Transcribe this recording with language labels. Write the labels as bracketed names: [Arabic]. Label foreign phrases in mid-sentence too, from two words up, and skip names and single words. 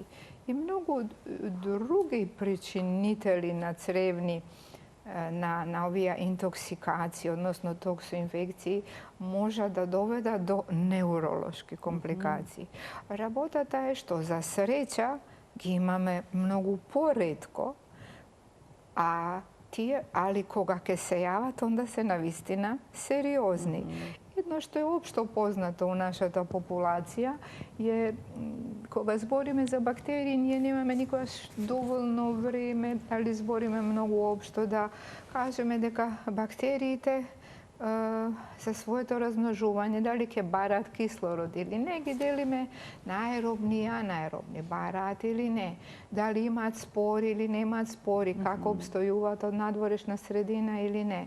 [Macedonian] И многу други причинители на цревни на овие интоксикации, односно токсоинфекции, може да доведат до невролошки компликации. Работата е што за среќа ги имаме многу поретко, а али кога ке се јават, онда се навистина сериозни. Едно што е општо познато у нашата популација е кога збориме за бактерии, ние немаме никогаш доволно време, дали збориме многу општо да кажеме дека бактериите за своето размножување, дали ќе бараат кислород или не, ги делиме на аеробни и анаеробни, бараат или не, дали имаат спори или немаат спори, како обстојуваат од надворешна средина или не.